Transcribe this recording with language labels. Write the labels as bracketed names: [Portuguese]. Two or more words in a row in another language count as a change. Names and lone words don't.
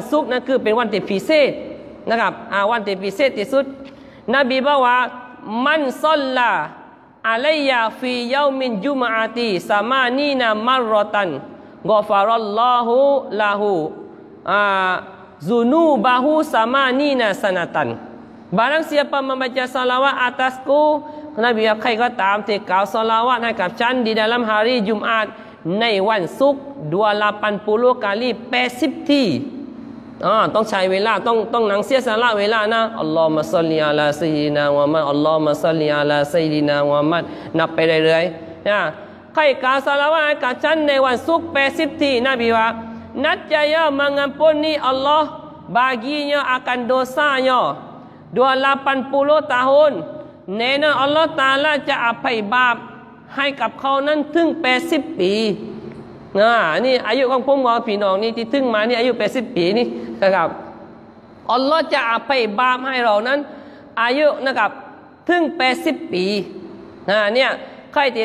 [Thai] ศุกร์นั้นคือเป็นวันที่พิเศษนะครับวันที่พิเศษที่สุดนบีบอกว่า [Arabic] من صلى علي في يوم الجمعة ثمانين مرة غفر الله له ذنوب ثمانين سنة [Malay] barang siapa membaca salawat atasku Nabi [Thai] ใครก็ตามที่กล่าวศอลาวาตให้กับฉัน [Malay] di dalam hari Jumat [Thai] ในวันศุกร์ 280 kali 80 ทีต้องใช้เวลาต้องหนังเสียสละเวลานะ [Arabic] اللهم صل على سيدنا محمد اللهم صل على سيدنا محمد [Thai] นับไปเรื่อยๆนะใครกล่าวศอลาวาตให้กับฉันในวันศุกร์80 ทีนบีว่า [Malay] niscaya mengampuni Allah baginya akan dosanya 280 tahun [Thai] แน่นอนอัลลอฮฺตะ อาลาจะอภัยบาปให้กับเขานั้นถึง80 ปีนี่อายุของผมกับพี่น้องนี่ที่ถึงมานี่อายุ80 ปีนี่นะครับอัลลอฮฺจะอภัยบาปให้เรานั้นอายุนะครับถึง80 ปีเนี่ยใครที่ศ